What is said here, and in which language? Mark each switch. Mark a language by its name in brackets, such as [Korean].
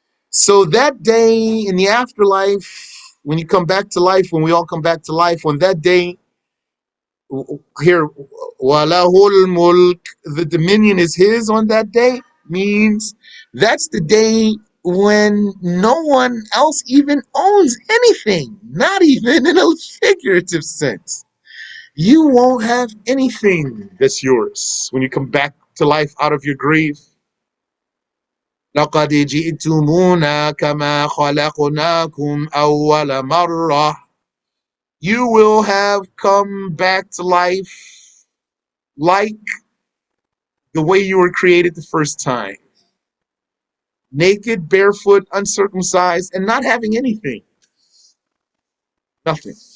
[English] So that day in the afterlife, when you come back to life, when we all come back to life, on that day, here, [Arabic] walahul mulk, [English] the dominion is his on that day, means that's the day when no one else even owns anything, not even in a figurative sense. You won't have anything that's yours when you come back to life out of your grave. [Arabic] لقد جئتمونا كما خلقناكم أول مرة. [English] You will have come back to life like the way you were created the first time. Naked, barefoot, uncircumcised, and not having anything. Nothing.